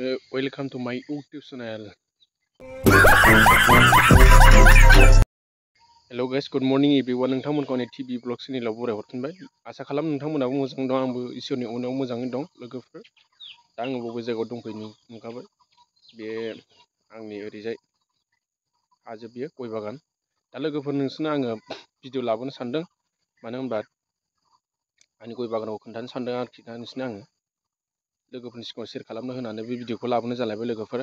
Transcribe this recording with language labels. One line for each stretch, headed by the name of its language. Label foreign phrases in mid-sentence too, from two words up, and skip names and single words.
English: Welcome to my YouTube channel. Hello guys, good morning everyone.
Bodo: नोंथांमोनखौ आंनि
English: TV blog
Bodo: चेनेलाव बराय हरफिनबाय। आसा खालाम नोंथांमोनाबो मोजां दं, आंबो इसोरनि अननायाव मोजाङै दं लोगोफोर। दा आङो बबे जायगायाव दंफैयो नुखाबाय। बे आंनि ओरैजाय हाजो बियो गय बागान। दा लोगोफोर नोंसोरनो आङो भिडिअ लाबोनो सानदों। मानो होनबा आंनि गय बागानाव खोन्थानो सानदों आरोखि दा नोंसोरनो आङो लोगोफोरनि सिगाङाव शेयार खालामनो होनानै बे भिडिअखौ लाबोनो जालायबाय लोगोफोर।